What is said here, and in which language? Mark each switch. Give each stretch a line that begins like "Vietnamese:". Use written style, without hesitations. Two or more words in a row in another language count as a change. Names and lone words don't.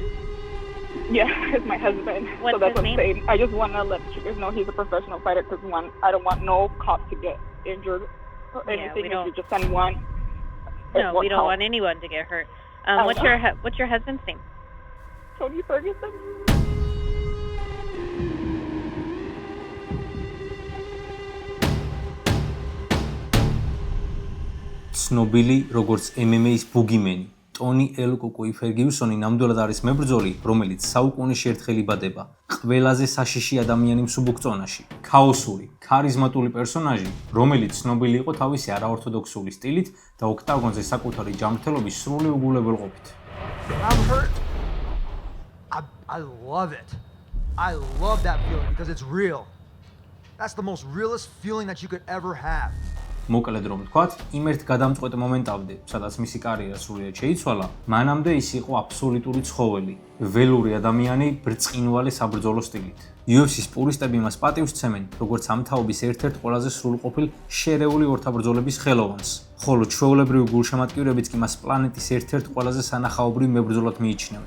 English: Yeah, it's my husband. What's so that's his what I'm name? saying. I just want to let you guys know he's a professional fighter because one, I don't want no cop to get injured or anything. we If don't. you just send one. No, we don't want anyone to get hurt. What's your husband's name? Tony Ferguson.
Georgian: ცნობილი როგორც MMA-ის ბუგიმენი, ტონი ელ კუკუი ფერგიუსონი ნამდვილად არის მებრძოლი, რომელიც საუკუნეში ერთხელ იბადება. ყველაზე საშიში ადამიანი მსუბუქ-წონაში, ქაოსური, ქარიზმატული პერსონაჟი, რომელიც ცნობილი იყო თავისი არაორთოდოქსული სტილით და ოქტაგონზე საკუთარი ჯანმრთელობის სრული უგულებელყოფით.
English: I'm hurt. I love it. I love that feeling because it's real. That's the most realest feeling that you could ever have.
Georgian: მოკლედ რომ ვთქვათ, იმ ერთ გადამწყვეტ მომენტამდე, სადაც მისი კარიერა სრულიად შეიცვალა, მანამდე ის იყო აბსოლუტური ცხოველი, ველური ადამიანი ბრწყინვალე საბრძოლო სტილით. UFC-ს პურისტები მას პატივს სცემენ, როგორც ამ თაობის ერთ-ერთ ყველაზე სრულყოფილ შერეული ორთაბრძოლების ხელოვანს, ხოლო ჩვეულებრივი გულშემატკივრებიც კი მას პლანეტის ერთ-ერთ ყველაზე სანახაობრივ მებრძოლად მიიჩნევენ.